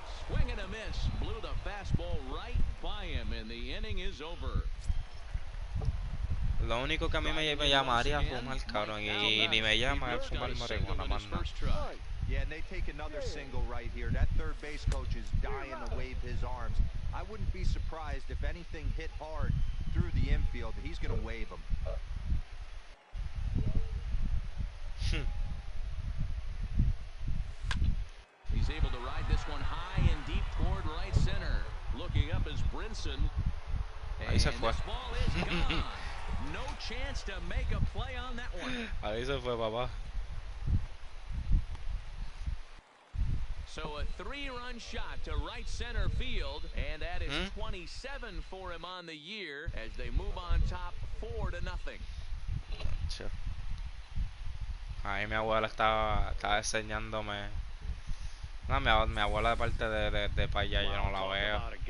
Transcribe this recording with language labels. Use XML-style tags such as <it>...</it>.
<en>Swing and a miss, blew the fastball right by him, and the inning is over.</en> <es>Lo único que a mí me llamaría a fumar, cabrón, y ni me llama es fumar marihuana, más nada.</es> <en>Yeah, and they take another single right here. That third base coach is dying to wave his arms. I wouldn't be surprised if anything hit hard through the infield. He's going to wave them. He's able to ride this one high and deep toward right center. Looking up is Brinson.</en> <es>Ahí se fue.</es> <en>This ball is gone. No chance to make a play on that one.</en> <es>Ahí se fue, papá.</es> <en>So a 3-run shot to right center field, and that is 27 for him on the year as they move on top 4-0.</en> <es>Ahí mi abuela estaba enseñándome. No, mi abuela de parte de para allá, yo no la veo.</es>